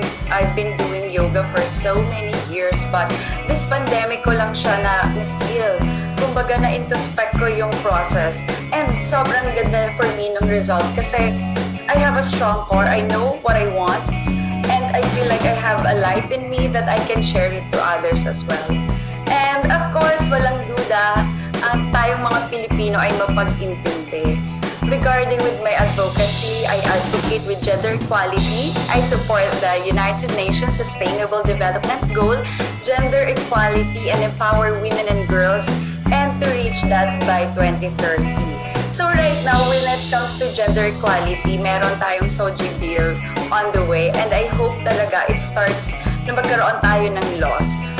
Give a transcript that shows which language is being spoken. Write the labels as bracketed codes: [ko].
[en] I've been doing yoga for so many years, but this pandemic [tl] ko lang siya na-feel. Kumbaga na-introspect ko yung [en] process. And [tl] sobrang ganda [en] for me ng result kasi I have a strong core. I know what I want. And I feel like I have a light in me that I can share it to others as well. And of course, [tl] walang duda, tayong mga Pilipino ay mapag-intindi. [en] Regarding with my advocacy, I advocate with gender equality. I support the United Nations Sustainable Development Goal, gender equality, and empower women and girls, and to reach that by 2030. So right now, when it comes to gender equality, [tl] meron tayong [en] SOGI bill on the way, and I hope talaga it starts [tl] na magkaroon tayo ng [en] laws.